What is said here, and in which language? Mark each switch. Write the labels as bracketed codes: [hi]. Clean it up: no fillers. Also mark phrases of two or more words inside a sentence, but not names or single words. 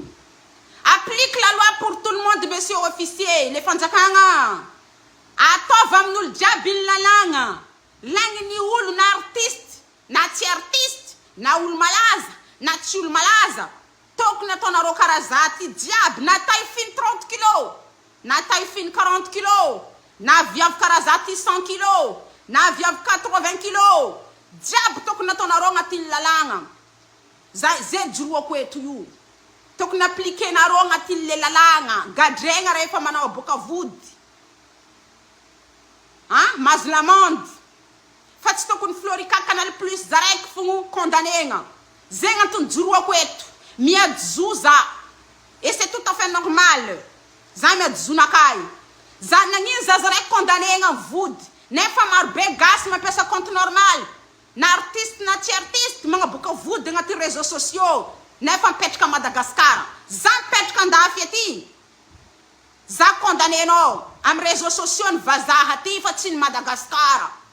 [fr] Applique la loi pour tout le monde, monsieur officier. [mg] Les fanjakanga ataova amin'olo jiaby ny lalagna. Lagny olo na artiste, na tsy artiste, na olo malaza, na tsy olo malaza. Tokony ataonareo karaha zaty jiaby, na [fr] taille fine [mg] 30 kg, na [fr] taille fine [mg] 40 kg, na viavy karaha zaty 100 kg, na viavy 80 kg. Jiaby tokony ataonareo agnatin'ny lalagna. Zay joroako eto io. Tokony appliquer nareo agnatin'le lalagna. Gadregna rehefa manao aboaka vody. Mazo l'amende. Fa tsy tokony Florica Canal Plus zaraiky fogno condamnegna. Zegny antony joroako eto. Miady zo za. [fr] Et c'est tout à fait normal. [mg] Za miady zo nakay. Za nagnino za zaraiky condamnegna vody. Nefa marobe gasy mampiasa compte normal. Na artiste na tsy artiste magnaboaka vody agnaty [fr] réseaux sociaux. [mg] Nefa mipetraka a Madagascar. Za mipetraka andafy aty. Za condamnenao am [fr] réseaux sociaux [mg] ny vazaha aty fa tsy ny Madagascar.